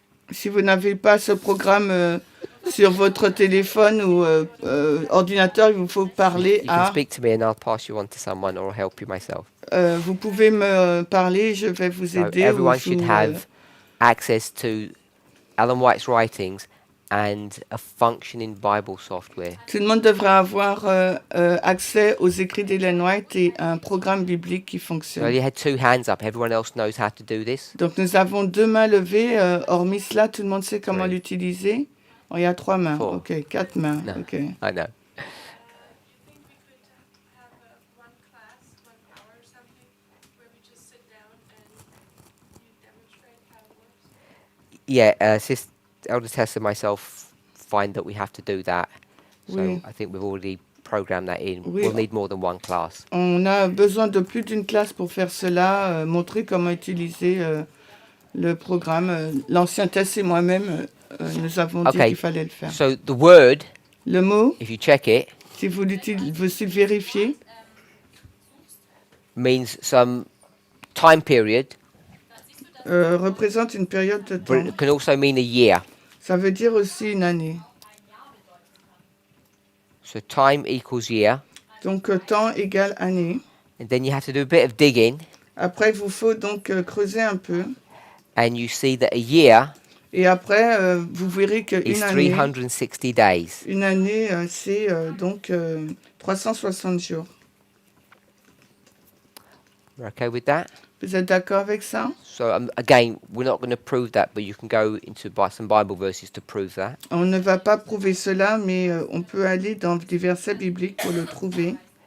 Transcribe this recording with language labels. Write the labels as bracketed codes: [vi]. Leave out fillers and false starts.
[fr] Si vous n'avez pas ce programme sur votre téléphone ou ordinateur, il vous faut parler [en] you can [fr] à... [en] speak to me and I'll pass you on to someone or help you myself. [fr] vous pouvez me parler, je vais vous [en] So [fr] aider. ou [en] everyone [fr] je [en] should [fr] vous, [en] have access to Ellen White's writings and a functioning Bible software. [fr] tout le monde devrait avoir accès aux écrits d'Ellen White et un programme biblique qui [en] So I [fr] fonctionne. [en] only had 2 hands up. Everyone else knows how to do this. [fr] Donc nous avons 2 mains levées. Hormis cela, tout le monde sait comment [en] Three. [fr] l'utiliser. Oh, il y a 3 mains. [en] 4. [fr] Ok, 4 mains. [en] No. Ok. I know. You think we could have one class, 1 hour or something, where we just sit down and you demonstrate how it works? Yeah, Elder Tess and myself find that we have to do that. So [fr] Oui. [en] I think we've already programmed that in. [fr] Oui. [en] We'll need more than one class. [fr] On a besoin de plus d'une classe pour faire cela, montrer comment utiliser le programme. L'ancien Tess et moi-même, nous avons dit [en] Okay. [fr] qu'il fallait le faire. [en] So the word, [fr] Le mot, [en] if you check it, [fr] si vous le vérifiez, [en] means some time period, [fr] représente une période de [en] but [fr] temps. [en] it can also mean a year. [fr] Ça veut dire aussi une année. [en] So time equals year. [fr] Donc temps égale année. [en] And then you have to do a bit of digging, [fr] Après, il vous faut donc creuser un peu. [en] and you see that a year [fr] Et après, vous verrez [en] is [fr] qu'une année, [en] 360 days. [fr] c'est donc 360 jours. [en] We're okay with that? [fr] Vous êtes d'accord avec ça? [en] So again, we're not going to prove that, but you can go into some Bible verses to prove that. [fr] On ne va pas prouver cela, mais on peut aller dans des versets bibliques pour le trouver.